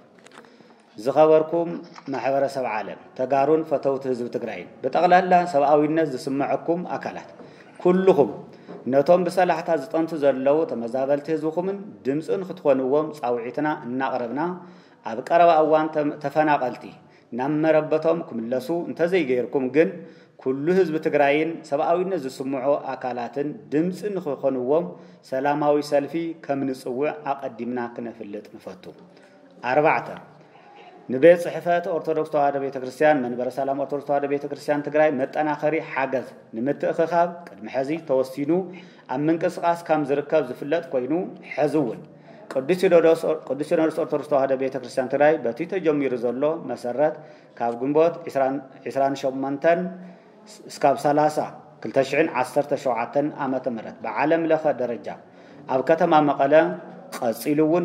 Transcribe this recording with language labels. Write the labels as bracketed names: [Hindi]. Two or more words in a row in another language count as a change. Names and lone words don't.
[Tigrinya] ዝኸበርኩም ማሕበረሰብ ዓለም ተጋሩን ፈተውቲ ህዝቢ ትግራይን ብጠቕላላ ሰብኣዊነት ዝስምዐኩም አካላት ኩልኹም ነቶም ብሰላሕታ ዝጠንቱ ዘለዉ ተመዛበልቲ ህዝብኹምን ድምፅን ክትኾንዎም ጻውዒትና እናቕረብና ኣብ ቀረባ እዋን ተፈናቀልቲ ናብ መረበቶም ክምለሱ እንተዘይ ገይርኩም ግን ኩሉ ህዝቢ ትግራይን ሰብኣዊነት ዝስምዖ አካላትን ድምፅ ንኽኾንዎም ሰላማዊ ሰልፊ ከም ንጽውዕ ኣቀዲምና ክነፍልጥ ንፈቱ። 4 ንቤት ጽሕፈት ኦርቶዶክስ ተዋሕዶ ቤተክርስቲያን መንበረ ሰላም ኦርቶዶክስ ተዋሕዶ ቤተክርስቲያን ትግራይ መጠናኸሪ ሓገዝ ንምትእኽኻብ ቅድሚ ሕዚ ተወሲኑ ኣብ ምንቅስቓስ ከም ዝርከብ ዝፍለጥ ኮይኑ ሕዚ እውን ቅዱስ ሲኖዶስ ኦርቶዶክስ ተዋሕዶ ቤተክርስቲያን ትግራይ በቲ ተጀሚሩ ዘሎ መሰረት ካብ ግንቦት 28 እስካብ 30 2017 ዓመተ ምህረት ብዓለም ለኸ ደረጃ ኣብ ከተማ መቐለ ቀፂሉ እውን